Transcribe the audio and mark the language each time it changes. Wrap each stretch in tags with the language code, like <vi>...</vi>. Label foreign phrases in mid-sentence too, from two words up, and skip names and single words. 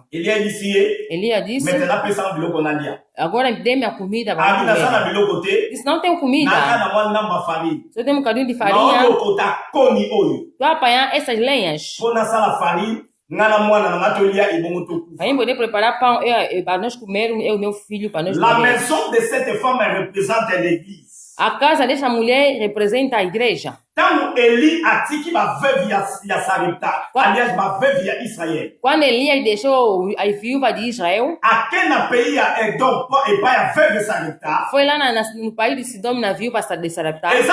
<pt>Elias disse: agora dê-me a comida para comer. Disse: não tenho comida. Só tenho um bocadinho de farinha. Vou apanhar essas lenhas para poder preparar pão para nós comermos, eu e meu filho, para nós comermos.</pt> <fr>La maison de cette femme représente l'église.</fr> <pt>A casa dessa mulher representa a igreja. Quando Elias deixou a viúva de Israel, foi lá no país de Sidom, na viúva de Sarepta.</pt>